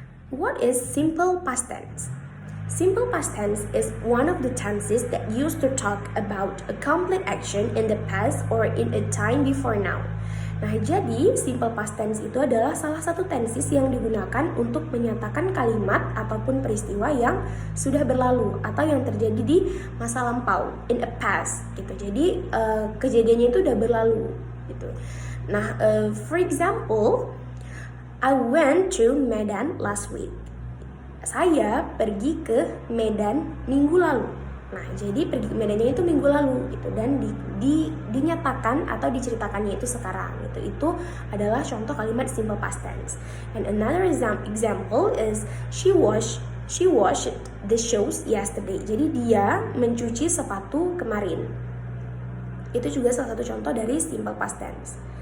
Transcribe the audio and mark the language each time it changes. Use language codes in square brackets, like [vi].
[en] What is simple past tense? Simple past tense is one of the tenses that used to talk about a complete action in the past or in a time before now. [id] Nah, jadi simple past tense itu adalah salah satu tenses yang digunakan untuk menyatakan kalimat ataupun peristiwa yang sudah berlalu atau yang terjadi di masa lampau, [en] in a past [id] gitu. Jadi kejadiannya itu udah berlalu gitu. [en] Nah, for example, I went to Medan last week. [id] Saya pergi ke Medan minggu lalu. Nah, jadi pergi ke Medannya itu minggu lalu gitu, dan dinyatakan atau diceritakannya itu sekarang gitu. Itu adalah contoh kalimat simple past tense. [en] And another example is she washed the shoes yesterday. [id] Jadi dia mencuci sepatu kemarin. Itu juga salah satu contoh dari simple past tense.